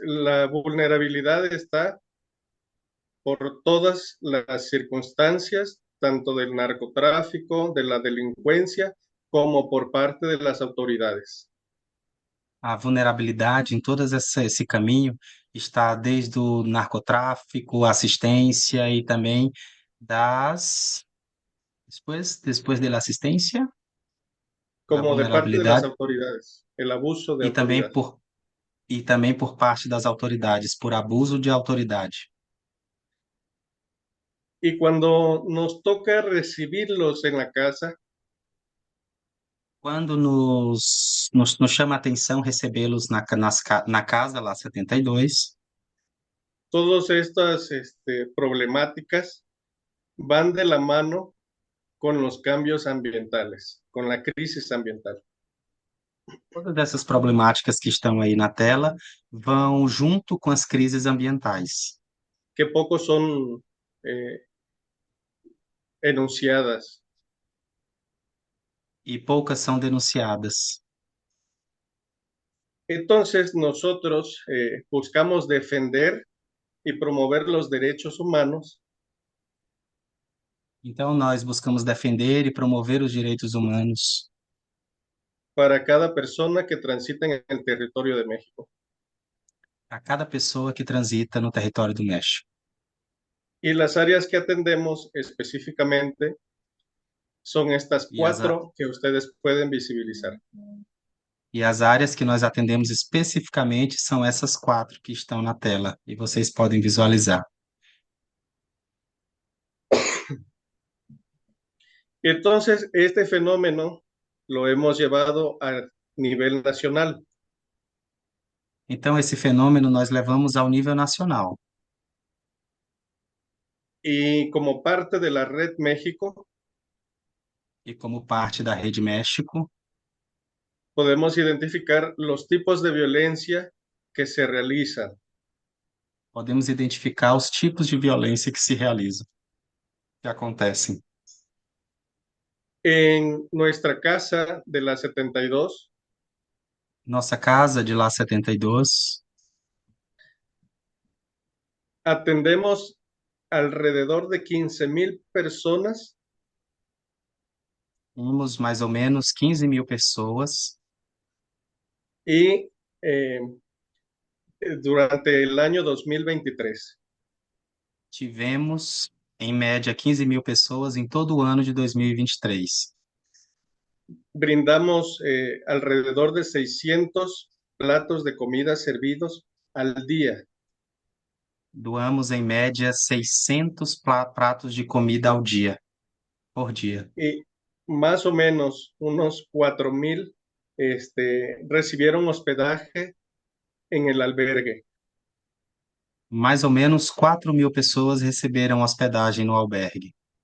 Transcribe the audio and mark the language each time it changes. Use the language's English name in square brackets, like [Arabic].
[Spanish] La vulnerabilidad está por todas las circunstancias, tanto del narcotráfico, de la delincuencia, como por parte de las autoridades. [Portuguese] a vulnerabilidade em esse caminho está desde o narcotráfico, assistência e também das... Depois da assistência, da [Spanish] Como de parte de las [Portuguese] vulnerabilidade [Spanish] autoridades, el abuso de [Portuguese] e também [Spanish] autoridad. [Portuguese] por parte das autoridades, por abuso de autoridade. [Spanish] Y cuando nos toca recibirlos en la casa, [Portuguese] Quando nos chama a atenção recebê-los na Casa Lá 72, [Spanish] todas estas problemáticas van de la mano con los cambios ambientales, con la crisis ambiental. [Portuguese] todas essas problemáticas que estão aí na tela vão junto com as crises ambientais, [Spanish] Que poco son enunciadas. [Portuguese] e poucas são denunciadas. [Spanish] Entonces nosotros buscamos defender y promover los derechos humanos [Portuguese] Então, nós buscamos defender e promover os direitos humanos [Spanish] para cada persona que transita en el territorio de México. [Portuguese] a cada pessoa que transita no território do México. [Spanish] Y las áreas que atendemos específicamente son estas [Portuguese] E as, [Spanish] cuatro que ustedes pueden visibilizar. [Portuguese] e as áreas que nós atendemos especificamente são essas 4 que estão na tela, e vocês podem visualizar. [Spanish] Entonces, este fenómeno lo hemos llevado a nivel nacional [Portuguese] Então, esse fenômeno nós levamos ao nível nacional. [Spanish] y como parte de la Red México, [Portuguese] E como parte da Rede México, [Spanish] podemos identificar los tipos de violencia que se realizan. [Portuguese] podemos identificar os tipos de violência que se realizam, que acontecem. [Spanish] En nuestra casa de la 72 [Portuguese] Nossa casa de lá 72, [Spanish] atendemos alrededor de 15.000 personas [Portuguese] temos mais ou menos 15.000 pessoas [Spanish] y durante el año 2023. [Portuguese] tivemos, em média, 15.000 pessoas em todo o ano de 2023. [Spanish] Brindamos alrededor de 600 platos de comida servidos al día. [Portuguese] Doamos, em média, 600 pratos de comida ao dia, por dia. [Spanish] Y más o menos unos 4.000 recibieron hospedaje en el albergue. [Portuguese] Mais ou menos 4.000 pessoas receberam hospedagem no albergue.